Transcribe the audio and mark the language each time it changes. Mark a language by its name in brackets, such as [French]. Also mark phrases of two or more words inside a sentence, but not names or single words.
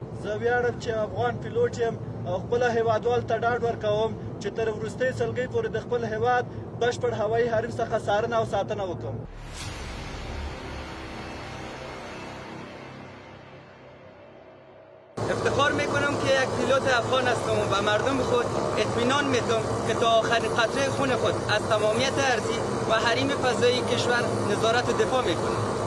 [Pashto] زه ویاړم چې افغان پیلوټ یم او خپل هیوادوال ته ډاډ ورکوم چې تر وروستۍ سلګۍ پورې د خپل هیواد بشپړ هوایي حریم څخه څارنه او ساتنه وکړم. [Persian] افتخار میکنم که یک پیلوت افغان هستم و مردم خود اطمینان میدم که تا آخرین قطره خون خود از تمامیت ارضی و حریم فضایی کشور نظارت و دفاع میکنم.